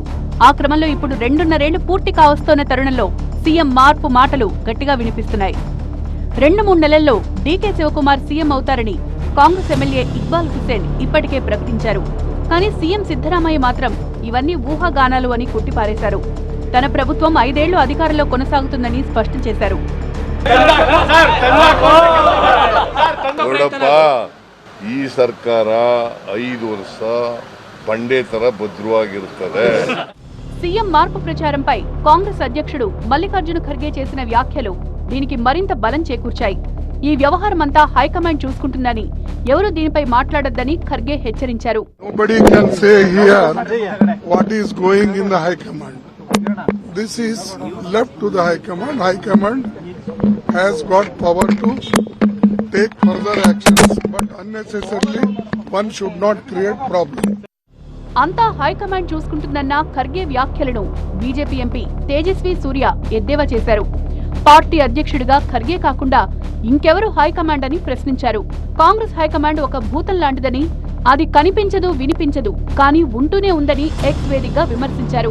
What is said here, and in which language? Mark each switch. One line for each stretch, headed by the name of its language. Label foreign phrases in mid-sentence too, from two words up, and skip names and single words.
Telugu: ఆ క్రమంలో ఇప్పుడు 2.5 ఏళ్లు పూర్తి కావస్తోన్న తరుణంలో సీఎం మార్పు మాటలు గట్టిగా వినిపిస్తున్నాయి. 2-3 నెలల్లో డీకే శివకుమార్ సీఎం అవుతారని కాంగ్రెస్ ఎమ్మెల్యే ఇక్బాల్ హుసేన్ ఇప్పటికే ప్రకటించారు. కానీ సీఎం సిద్ధరామయ్య మాత్రం ఇవన్నీ ఊహాగానాలు అని కొట్టిపారేశారు. తన ప్రభుత్వం 5 ఏళ్లు అధికారంలో కొనసాగుతుందని స్పష్టం చేశారు.
Kannada: ಈ ಸರ್ಕಾರ 5 ವರ್ಷ ಬಂಡೆ ತರ ಭದ್ರವಾಗಿರುತ್ತದೆ.
Telugu: సీఎం మార్పు ప్రచారంపై కాంగ్రెస్ అధ్యక్షుడు మల్లికార్జున ఖర్గే చేసిన వ్యాఖ్యలు దీనికి మరింత బలం చేకూర్చాయి. ఈ వ్యవహారమంతా హైకమాండ్ చూసుకుంటుందని, ఎవరు దీనిపై మాట్లాడొద్దని ఖర్గే హెచ్చరించారు.
English: Nobody can say here what is going in the high command. This is left to the high command. High command has got power to take further actions, but unnecessarily one should not create problem.
Telugu: అంతా హైకమాండ్ చూసుకుంటుందన్న ఖర్గే వ్యాఖ్యలను బీజేపీ ఎంపీ తేజస్వి సూర్య ఎద్దేవా చేశారు. పార్టీ అధ్యక్షుడిగా ఖర్గే కాకుండా ఇంకెవరు హైకమాండ్ అని ప్రశ్నించారు. కాంగ్రెస్ హైకమాండ్ ఒక భూతం లాంటిదని, అది కనిపించదు వినిపించదు కానీ ఉంటూనే ఉందని ఎక్స్ వేదికగా విమర్శించారు.